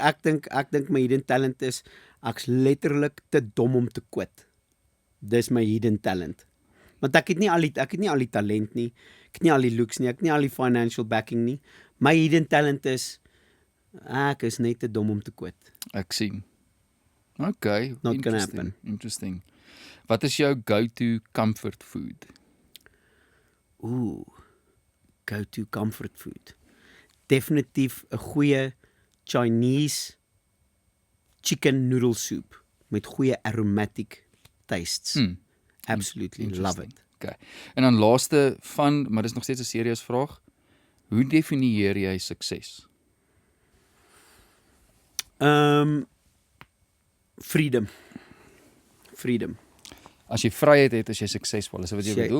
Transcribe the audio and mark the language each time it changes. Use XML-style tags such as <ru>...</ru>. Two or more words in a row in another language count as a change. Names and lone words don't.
<af>Ek dink my</af> <en>hidden talent</en> <af>is ek's letterlik te dom om te quit. Dis my</af> <en>hidden talent.</en> <af>Want ek het nie al die talent nie. Ek het nie al die looks nie, ek het nie al die</af> <en>financial backing</en> <af>nie. My</af> <en>hidden talent</en> <af>is ek is net te dom om te quit. Ek sien. Okay,</af> <en>Not gonna happen. Interesting.</en> <af>Wat is jou</af> <en>go-to comfort food? Go to comfort food.</en> <af>Definitief 'n goeie</af> <en>Chinese chicken noodle soup</en> <af>met goeie</af> <en>aromatic tastes. Absolutely love it. Okay.</en> <af>En dan laaste van, maar dis nog steeds 'n serieus vraag. Hoe definieer jy sukses? Freedom. As jy vryheid het, is jy suksesvol. Is dit wat jy bedoel?</af>